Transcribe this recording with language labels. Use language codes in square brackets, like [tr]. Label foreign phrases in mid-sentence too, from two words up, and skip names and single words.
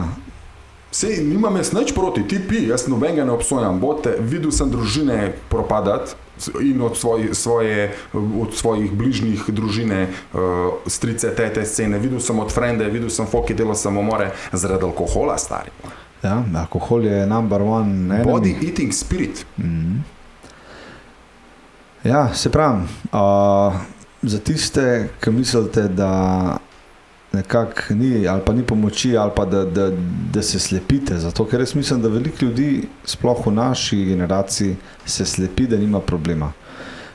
[sl] Sej, nimam jaz nič proti, ti pi, jaz nobenega ne obsojam, videl sem družine propadati in od svojih bližnjih družine, strice, tete, scene, videl sem od frende, videl sem folk, ki delal samomore zaradi alkohola, stari. Ja, alkohol je [en] number one. Body eating spirit. [sl] Ja, se pravim, za tiste, ki mislite, da nekako ni, ali pa ni pomoči, ali pa da se slepite, zato ker jaz mislim, da veliko ljudi, sploh v naši generaciji, se slepi, da nima problema.